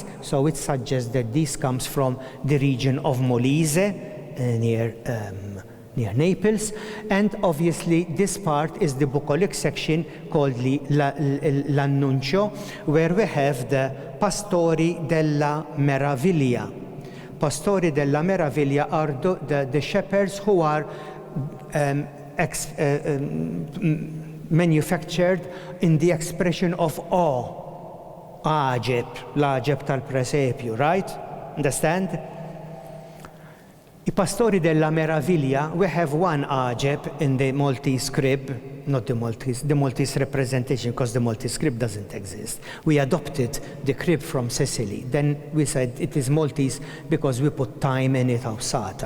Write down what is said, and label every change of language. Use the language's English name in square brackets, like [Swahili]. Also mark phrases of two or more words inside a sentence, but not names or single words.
[English] So it suggests that this comes from the region of Molise, near Naples, and obviously this part is the bucolic section called l'annuncio, where we have the [Italian] Pastori della Meraviglia. Pastori della Meraviglia [English] are the shepherds who are manufactured in the expression of awe, [Maltese] l'Aġeb tal-presepju, [English] right? Understand? [Italian] I Pastori della Meraviglia, [English] we have one Aġeb in the Maltese crib, not the Maltese representation, because the Maltese crib doesn't exist. We adopted the crib from Sicily. Then we said it is Maltese because we put time in it, Satar.